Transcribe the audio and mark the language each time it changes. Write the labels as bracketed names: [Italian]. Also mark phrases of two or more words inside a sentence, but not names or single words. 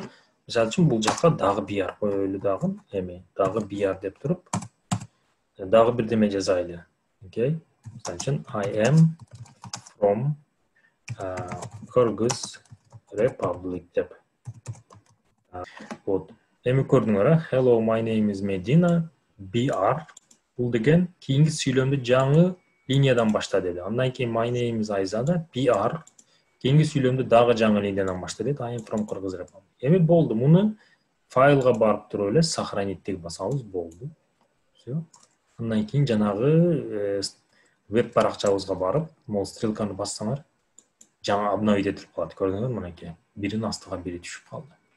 [Kyrgyz] Мисалы үчүн бул жакка дагы BR коелу дагы, эми дагы BR деп туруп, дагы бирдеме жазайлы. Окей? Мисалы үчүн [English] I am from Kyrgyz Republic [Kyrgyz] деп. Вот. Эми көрдүңөр, [English] hello, my name is Medina, BR. [Kyrgyz] Бул деген кийинки сүйлөмдү жаңы линиядан башта деди. Андан кийин [English] my name is [Kyrgyz] Айзада, BR. Кийинки сүйлөмдү дагы жаңы линиядан башта деди. [English] I am from Kyrgyz Republic. [Kyrgyz] Эми болду. Муну файлга барып туруп эле сохранить басабыз, болду. [Russian] Всё. [Kyrgyz] Андан кийин жанагы веб баракчабызга барып, могул стрелканы бассаңар, жаңы обновить этип калат. Көрдүңөрбү? Мынакей. Биринин астыга бири түшүп калды.